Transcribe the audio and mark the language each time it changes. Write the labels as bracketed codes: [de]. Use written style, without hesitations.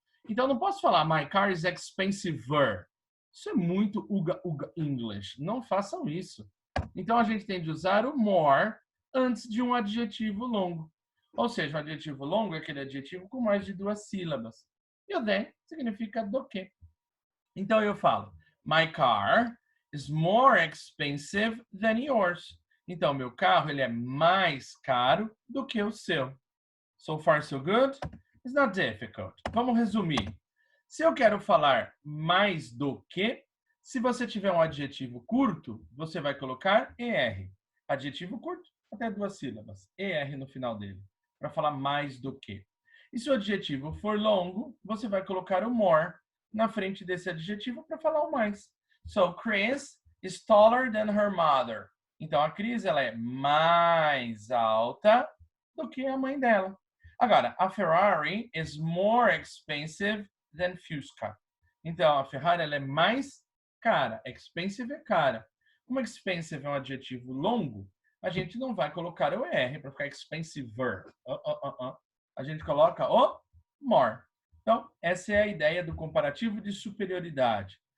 [pt] Então, não posso falar [en] my car is expensiver. [pt] Isso é muito uga English. Não façam isso. Então, a gente tem de usar o more antes de um adjetivo longo. Ou seja, um adjetivo longo é aquele adjetivo com mais de 2 sílabas. E o than significa do que. [en] Então, eu falo, my car is more expensive than yours. [pt] Então, meu carro ele é mais caro do que o seu. [en] So far, so good? It's not difficult. [pt] Vamos resumir. Se eu quero falar mais do que, se você tiver um adjetivo curto, você vai colocar ER. Adjetivo curto, até 2 sílabas. ER no final dele, para falar mais do que. E se o adjetivo for longo, você vai colocar o more na frente desse adjetivo para falar o mais. [en] So, Chris is taller than her mother. [pt] Então, a Cris, ela é mais alta do que a mãe dela. [en] Agora, a Ferrari is more expensive than Fusca. [pt] Então, a Ferrari, ela é mais cara. Expensive é cara. Como expensive é um adjetivo longo, a gente não vai colocar o ER para ficar expensiver. A gente coloca o more. Então, essa é a ideia do comparativo de superioridade.